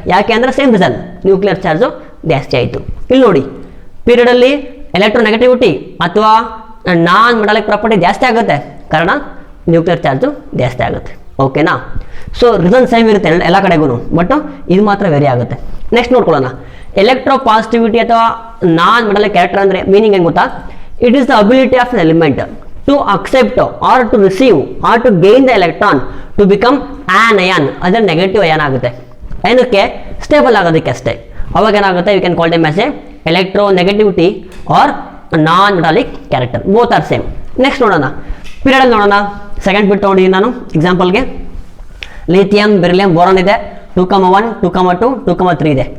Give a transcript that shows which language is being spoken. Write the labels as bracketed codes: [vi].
[kn] ಯಾಕೆ ಅಂದರೆ same reason, nuclear charge ಜಾಸ್ತಿ ಆಯಿತು. ಇಲ್ಲಿ ನೋಡಿ, ಪೀರಿಯಡಲ್ಲಿ ಎಲೆಕ್ಟ್ರೋನೆಗೆಟಿವಿಟಿ ಅಥವಾ ನಾನ್ ಮೆಟಾಲಿಕ್ ಪ್ರಾಪರ್ಟಿ ಜಾಸ್ತಿ ಆಗುತ್ತೆ, ಕಾರಣ ನ್ಯೂಕ್ಲಿಯರ್ ಚಾರ್ಜು ಜಾಸ್ತಿ ಆಗುತ್ತೆ. ಓಕೆನಾ? ಸೊ ರೀಸನ್ ಸೇಮ್ ಇರುತ್ತೆ ಎಲ್ಲ ಕಡೆಗೂ, ಬಟ್ ಇದು ಮಾತ್ರ ವೇರಿ ಆಗುತ್ತೆ. ನೆಕ್ಸ್ಟ್ ನೋಡ್ಕೊಳ್ಳೋಣ, ಎಲೆಕ್ಟ್ರೋ ಪಾಸಿಟಿವಿಟಿ ಅಥವಾ ನಾನ್ ಮೆಟಾಲಿಕ್ ಕ್ಯಾರೆಕ್ಟರ್ ಅಂದರೆ ಮೀನಿಂಗ್ ಏನು ಗೊತ್ತಾ? [en] It is the ability of an element to accept or to receive or to gain the electron to become an ion. [kn] ಅದರ ನೆಗೆಟಿವ್ ಅಯಾನ್ ಆಗುತ್ತೆ. ಏನಕ್ಕೆ? ಸ್ಟೇಬಲ್ ಆಗೋದಕ್ಕೆ ಅಷ್ಟೇ. ಅವಾಗ ಏನಾಗುತ್ತೆ, [en] You can call them as a electronegativity or non metallic character. Both are same. [kn] Next ನೋಡೋಣ, period ನೋಡೋಣ. Second ಬಿಟ್ ತೊಗೊಂಡಿದ್ದೀನಿ ನಾನು ಎಕ್ಸಾಂಪಲ್ಗೆ. ಲಿಥಿಯಂ, ಬೆರಿಲಿಯಂ, ಬೋರಾನ್ ಇದೆ. 2,1, 2,2, 2,3 ಇದೆ.